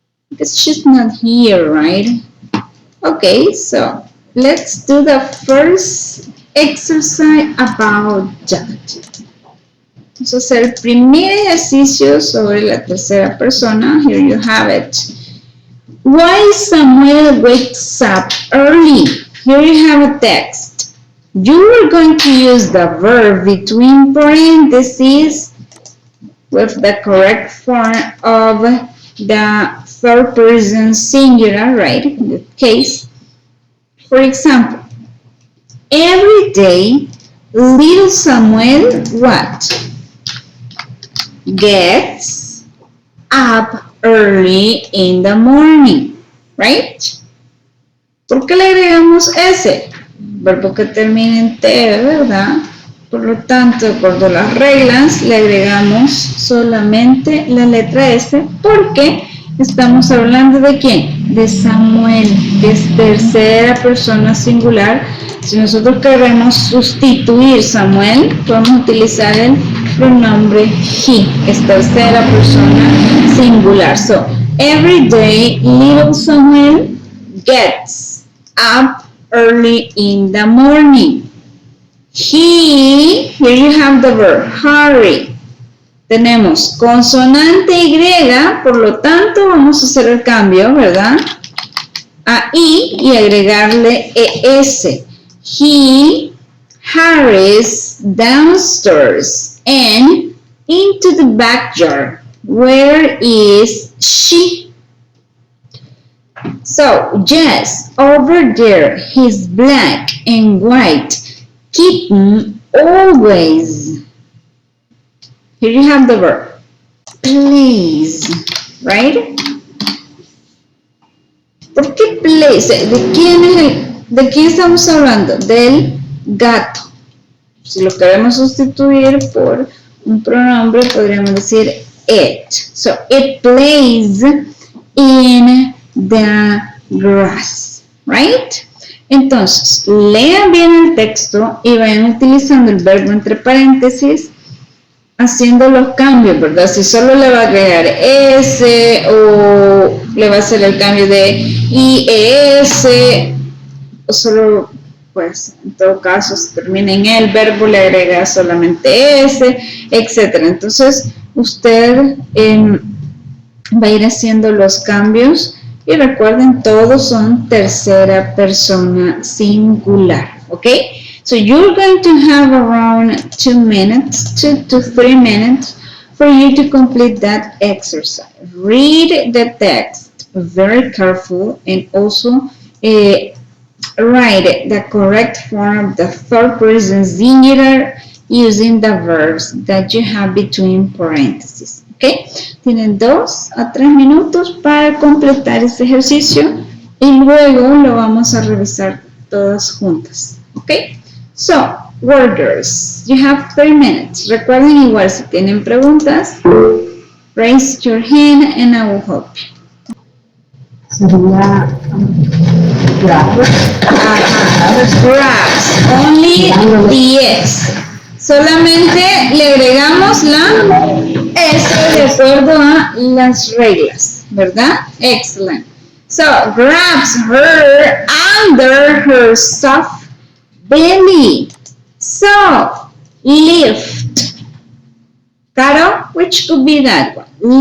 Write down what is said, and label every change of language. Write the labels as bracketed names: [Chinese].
[English] Because she's not here, right? Okay, so let's do the first exercise about that. [Spanish] Vamos a hacer el primer ejercicio sobre la tercera persona. [English] Here you have it. Why Samuel wakes up early? Here you have a text. You are going to use the verb between parentheses with the correct form of the third person singular, right? In this case, for example, every day, little Samuel, what? Gets up early in the morning, right? [Spanish] ¿Por qué le agregamos S? Verbo que termina en T, ¿verdad? Por lo tanto, de acuerdo a las reglas, le agregamos solamente la letra S porque estamos hablando de ¿quién? De Samuel, que es tercera persona singular Si nosotros queremos sustituir Samuel, podemos utilizar el pronombre he, es tercera persona singular. [English] So, every day, little Samuel gets up early in the morning. He, here you have the verb, hurry. [Spanish] Tenemos consonante Y, por lo tanto vamos a hacer el cambio, ¿verdad? A I y agregarle ES. [English] He hurries downstairs and into the backyard. Where is she? So, yes, over there, his black and white kitten always. Here you have the verb. Plays, right? [Spanish] ¿Por qué plays? ¿De quién estamos hablando? Del gato. Si lo queremos sustituir por un pronombre, podríamos decir it. [English] So, it plays in the grass, right? [Spanish] Entonces, lean bien el texto y vayan utilizando el verbo entre paréntesis, haciendo los cambios, ¿verdad? Si solo le va a agregar S o le va a hacer el cambio de IES, o solo, pues, en todo caso, si termina en el verbo, le agrega solamente S, etc. Entonces, usted va a ir haciendo los cambios y recuerden, todos son tercera persona singular, ¿ok? [English] So you're going to have around 2 minutes, 2 to 3 minutes for you to complete that exercise. Read the text very careful and also write the correct form of the third person singular using the verbs that you have between parentheses. ¿Ok? [Spanish] Tienen 2 a 3 minutos para completar este ejercicio y luego lo vamos a revisar todas juntas. [English] ¿Ok? So, worders, you have 3 minutes. [Spanish] Recuerden igual, si tienen preguntas, [English] raise your hand and I will help you. [Spanish] Sería grabs. [English] Grabs, only the S. [Spanish] Solamente le agregamos la S de acuerdo a las reglas, ¿verdad? [English] Excellent. So, grabs her under her soft belly. So, lift. Caro, which could be that one?